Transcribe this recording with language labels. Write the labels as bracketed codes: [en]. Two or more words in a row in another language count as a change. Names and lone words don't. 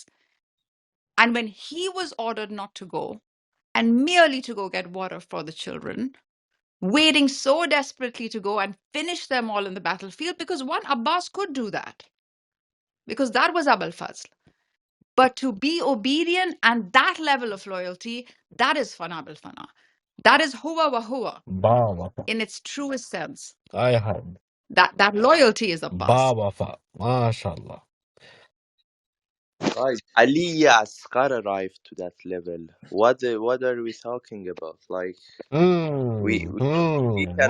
[en] And when he was ordered not to go and merely to go get water for the children, waiting so desperately to go and finish them all in the battlefield, because one Abbas could do that, because that was Abul Fazl. But to be obedient and that level of loyalty, that is [ar] فنا بالفنا. [en] That is [ar] هو و هو [ur] با وفا. [en] in its truest sense. Aye, aye. That loyalty is Ba Abbas. wafa. MashaAllah. Right. Ali Asghar arrived to that level. What are we talking about? Like we can